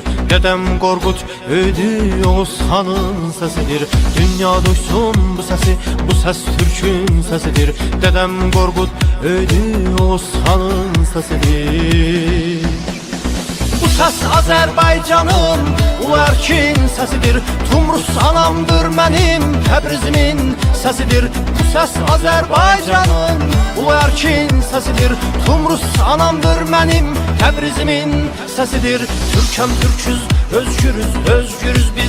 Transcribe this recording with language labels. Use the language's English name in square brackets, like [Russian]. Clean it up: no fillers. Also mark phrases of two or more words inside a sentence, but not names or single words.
[Turkish] Dedem Qorqud öydü Oğuzhan'ın sesidir. Dünya duysun bu sesi, bu ses Türk'ün sesidir. Dedem Qorqud öydü Oğuzhan'ın sesidir. [Azerbaijani] Bu ses Azərbaycanın ulu erkin sesidir. Tumrus anamdır mənim Təbrizimin sesidir. Bu ses Azərbaycanın ulu erkin sesidir. Tumrus anamdır mənim Təbrizimin sesidir. [Turkish] Türkəm Türküz, özgürüz, özgürüz biz.